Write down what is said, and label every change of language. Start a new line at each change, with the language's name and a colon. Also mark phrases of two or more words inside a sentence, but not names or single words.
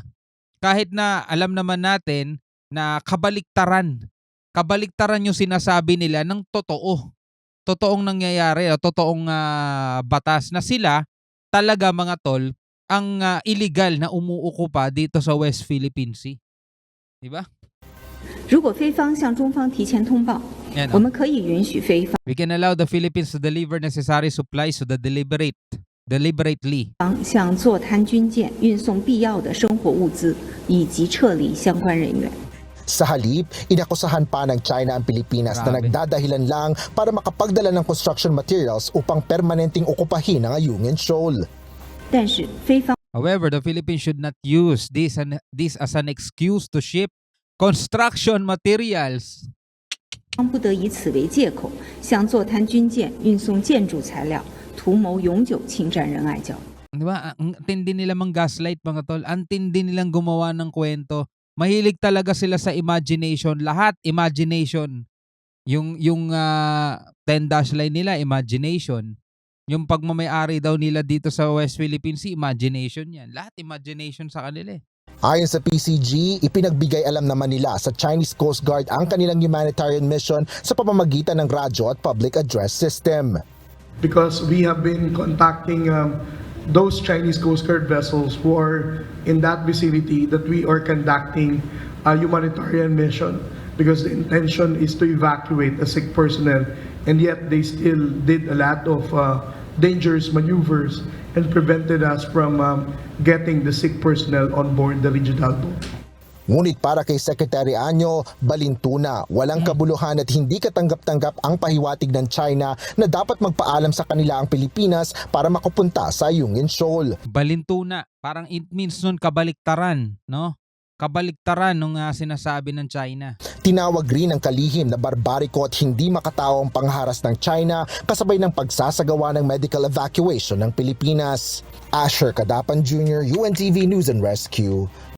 Filipino: Kahit na alam naman natin na kabaliktaran. Kabaliktaran yung sinasabi nila ng totoo. Totoong nangyayari o totoong batas na sila talaga mga tol ang illegal na umuukupa dito sa West Philippine Sea. Di ba?
Chinese: 如果菲方向中方提前通报，
Filipino: Yan,
Chinese: 我们可以允许菲
English: We can allow the Philippines to deliver necessary supplies to the deliberately.
Chinese: 方向坐滩军舰运送必要的生活物资，以及撤离相关人员。
Filipino: Sa halip, inakusahan pa ng China ang Pilipinas na Grabe. nagdadahilan lang para makapagdala ng construction materials upang permanenteng okupahin ang Ayungin Shoal.
Chinese: 但是菲方
English: However, the Philippines should not use this as an excuse to ship construction materials.
Chinese: 不得以此为借口，向坐滩军舰运送建筑材料，图谋永久侵占仁爱礁。
Filipino: Di ba? Ang tindi nila mang gaslight mga tol. Ang tindi nilang gumawa ng kwento. Mahilig talaga sila sa imagination. Lahat imagination. Yung 10-dash line nila, imagination. Yung pagmamayari daw nila dito sa West Philippine Sea, imagination yan. Lahat imagination sa kanila Ayon sa PCG, ipinagbigay alam naman nila sa Chinese Coast Guard ang kanilang
English: humanitarian mission
Filipino: sa pamamagitan ng radyo at
English: public address system. Because we have been contacting those Chinese Coast Guard vessels who are in that vicinity that we are conducting a humanitarian mission because the intention is to evacuate the sick personnel, and yet they still did a lot of dangerous maneuvers and prevented us from getting the sick personnel on board the regional boat.
Filipino: Ngunit para kay Secretary Anyo, balintuna, walang kabuluhan at hindi katanggap-tanggap ang pahiwatig ng China na dapat magpaalam sa kanila ang Pilipinas para makapunta sa Ayungin Shoal. Balintuna. Parang
English: it means
Filipino: nun kabaliktaran, no? Kabaliktaran nung sinasabi ng China. Tinawag rin ng kalihim na barbariko at hindi makatao ang pangharas ng China kasabay ng pagsasagawa ng
English: medical evacuation
Filipino: ng Pilipinas. Asher Kadapan Jr., UNTV News and Rescue.